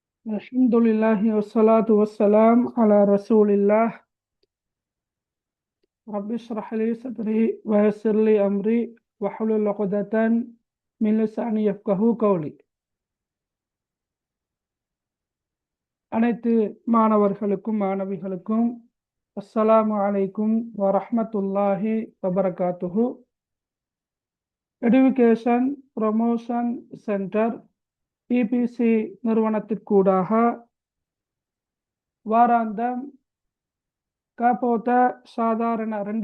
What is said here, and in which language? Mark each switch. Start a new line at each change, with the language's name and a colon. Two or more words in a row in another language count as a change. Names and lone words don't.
Arabic: الحمد لله والصلاة والسلام على رسول الله. رب اشرح لي صدري و يسر لي أمري واحلل عقدة من لساني يفقهوا قولي.
Tamil: அனைத்து மாணவர்களுக்கும் மாணவிகளுக்கும்
Arabic: السلام عليكم ورحمة الله وبركاته.
Tamil: எடுகேஷன் ப்ரொமோஷன் சென்டர் பிபிசி நிறுவனத்திற்கூடாக வாராந்தம் கபோத்த சாதாரண